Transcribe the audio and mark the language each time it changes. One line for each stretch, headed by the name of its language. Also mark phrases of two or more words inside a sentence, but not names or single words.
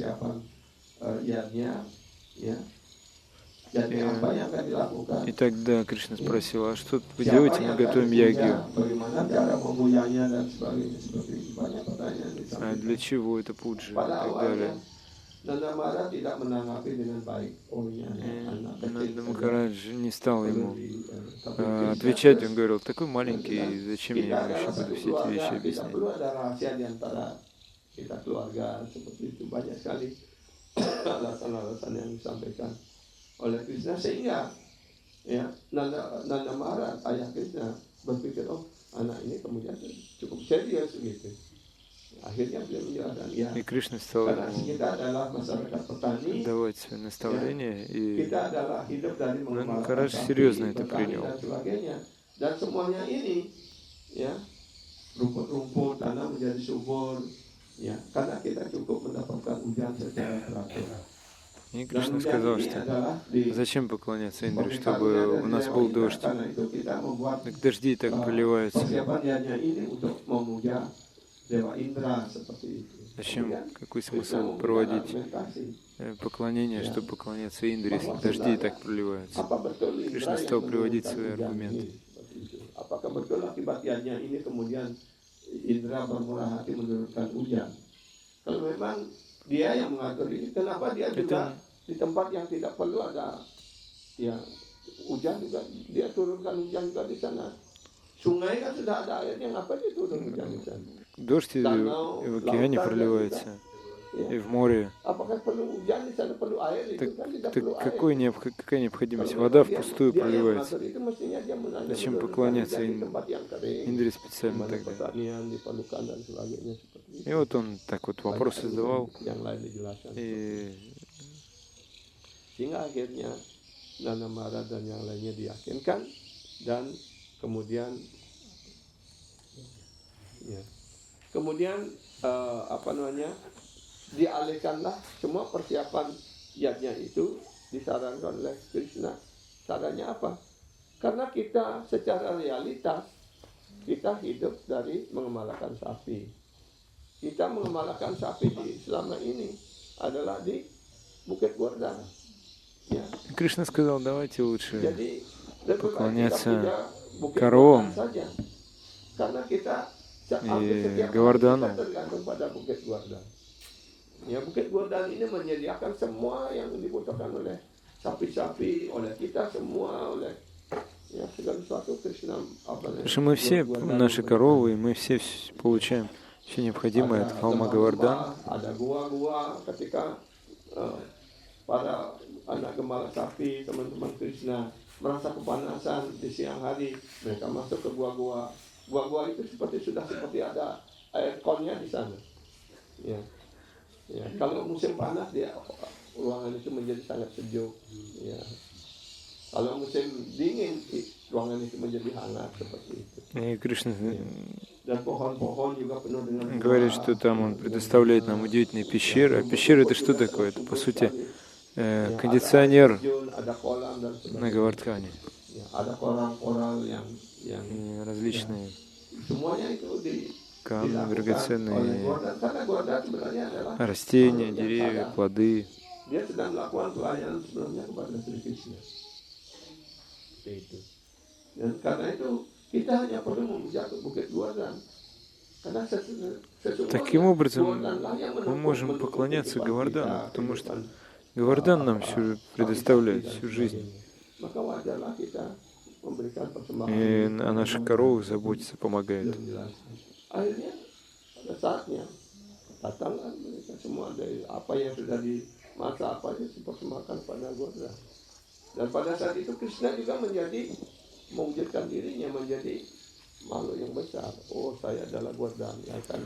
Russian: И тогда Кришна спросил, а что вы делаете? Мы готовим ягью. А для чего это пуджа и так далее?
Indonesian: Nanda Maharaj tidak menanggapi dengan baik. Oh ini anak kecil
Russian: Нанда
Indonesian: saja.
Russian: Махарадж не стал ему
Indonesian: Tapi Krishna
Russian: отвечать,
Indonesian: terus
Russian: он говорил, такой маленький,
Indonesian: melanjutkan,
Russian: зачем
Indonesian: kita
Russian: я ему
Indonesian: adalah
Russian: еще буду
Indonesian: satu
Russian: все эти вещи
Indonesian: keluarga, tidak
Russian: объяснять.
Indonesian: perlu ada rahasia di antara kita keluarga seperti itu. Banyak sekali alasan-alasan yang disampaikan oleh Krishna sehingga ya Nanda Maharaj ayah Krishna berpikir oh anak ini kemudian cukup serius gitu. Akhirnya beliau menjelaskan ya
Russian: И Кришна стал
Indonesian: karena
Russian: ему
Indonesian: kita adalah masyarakat petani,
Russian: давать свои наставления, и
Indonesian: kita adalah hidup dari
Russian: Нанда
Indonesian: mengembalakan
Russian: Махарадж
Indonesian: sapi,
Russian: серьезно это
Indonesian: bertani
Russian: принял.
Indonesian: dan sebagainya. Dan semuanya ini ya rumput-rumput tanah menjadi subur ya karena kita cukup mendapatkan hujan secara teratur.
Russian: И
Indonesian: Dan
Russian: Кришна
Indonesian: hujan
Russian: сказал,
Indonesian: ini
Russian: что
Indonesian: adalah di
Russian: зачем поклоняться Индре,
Indonesian: sebagai
Russian: чтобы
Indonesian: karunia
Russian: у
Indonesian: dari
Russian: нас
Indonesian: Dewa
Russian: был
Indonesian: Indra.
Russian: дождь.
Indonesian: Karena itu kita membuat
Russian: Так дожди и так проливаются.
Indonesian: persiapannya ini untuk memuja Dewa Indra seperti itu.
Russian: Зачем,
Indonesian: Kemudian
Russian: какой
Indonesian: Krishna
Russian: смысл
Indonesian: memberikan
Russian: проводить
Indonesian: argumentasi.
Russian: поклонение,
Indonesian: Ya.
Russian: чтобы поклоняться Индре, если
Indonesian: Bahwa
Russian: дожди и
Indonesian: sebenarnya
Russian: так проливаются?
Indonesian: apa betul Indra
Russian: Krishna
Indonesian: yang
Russian: стал приводить
Indonesian: menurunkan
Russian: свои
Indonesian: hujan
Russian: аргументы.
Indonesian: ini? Seperti itu. Apakah betul akibatnya ini kemudian Indra bermurah hati menurunkan hujan? Kalau memang dia yang mengatur ini, kenapa dia juga di tempat yang tidak perlu ada ya hujan juga dia turunkan hujan juga di sana. Sungai kan sudah ada airnya, ngapa dia turun hujan di sana?
Russian: Дождь и в океане проливается, и в море.
Indonesian: Apakah perlu hujan di sana, perlu air itu kan tidak perlu air.
Russian: Какая необходимость? Вода впустую
Indonesian: Dia yang
Russian: проливается.
Indonesian: mengatur itu mestinya dia menanya
Russian: Зачем
Indonesian: menurunkan
Russian: поклоняться
Indonesian: hujan di tempat yang kering,
Russian: Индре
Indonesian: di
Russian: специально
Indonesian: mana
Russian: тогда?
Indonesian: pertanian diperlukan dan sebagainya seperti itu.
Russian: И вот он так вот вопрос
Indonesian: Banyak
Russian: задавал,
Indonesian: yang lain dijelaskan.
Russian: и
Indonesian: Sehingga akhirnya Nanda Maharaj dan yang lainnya diyakinkan dan kemudian ya, kemudian dialihkanlah semua persiapan yajnya itu disarankan oleh Krishna. Sarannya apa? Karena kita secara realitas kita hidup dari mengembalakan sapi. Kita mengembalakan sapi selama ini adalah di Bukit Gordhan. Ya.
Russian: Кришна сказал, давайте лучше
Indonesian: Jadi lebih baik kita
Russian: поклоняться
Indonesian: puja Bukit
Russian: коровам
Indonesian: Gordhan saja. Karena kita
Russian: и
Indonesian: hampir setiap hari
Russian: Govardhanu.
Indonesian: kita tergantung pada Bukit Gordhan. Ya, Bukit Gordhan ini menyediakan semua yang dibutuhkan oleh sapi-sapi, oleh kita semua, oleh ya segala sesuatu Krishna
Russian: Потому что мы все, наши коровы, и мы все получаем все необходимое от холма Говардан.
Indonesian: Ada gua-gua ketika para anak gembala sapi, teman-teman Krishna merasa kepanasan di siang hari, mereka masuk ke gua-gua. Gua-gua itu sudah seperti ada airconnya di sana. Ya. Ya, kalau musim panas dia ruangan itu menjadi sangat sejuk. Ya. Kalau musim dingin ruangan itu menjadi hangat seperti itu.
Russian: И Кришна
Indonesian: Dan pohon-pohon juga penuh dengan
Russian: говорит, что там он предоставляет нам удивительные пещеры. А пещера это что такое? Это по сути кондиционер
Indonesian: ada kolam dan
Russian: на Говардхане.
Indonesian: ya, ada koral-koral yang
Russian: И различные
Indonesian: semuanya itu
Russian: камни
Indonesian: dilakukan oleh
Russian: драгоценные,
Indonesian: Gordhan. Karena Gordhan sebenarnya adalah
Russian: растения,
Indonesian: makhluk yang
Russian: деревья,
Indonesian: sadar.
Russian: плоды.
Indonesian: Dia sedang melakukan pelayanan sebenarnya kepada Sri Krishna. Seperti itu. Dan karena itu kita hanya perlu memuja ke Bukit Gordhan. Karena sesungguhnya
Russian: Таким образом,
Indonesian: Gordhanlah yang
Russian: мы
Indonesian: menopang
Russian: можем
Indonesian: mendukung
Russian: поклоняться
Indonesian: kehidupan
Russian: Говардану,
Indonesian: kita,
Russian: потому что
Indonesian: kehidupan,
Russian: Говардан нам все
Indonesian: sapi-sapi
Russian: предоставляет
Indonesian: dan
Russian: всю жизнь.
Indonesian: sebagainya. Maka wajarlah kita memberikan persembahan.
Russian: И о наших коровах заботиться, помогает.
Indonesian: Akhirnya pada saatnya datanglah mereka semua dari apa yang sudah dimasak apa yang dipersembahkan pada Gordhan. Dan pada saat itu Krishna juga mewujudkan dirinya menjadi makhluk yang besar. Oh, saya adalah Gordhan yang akan.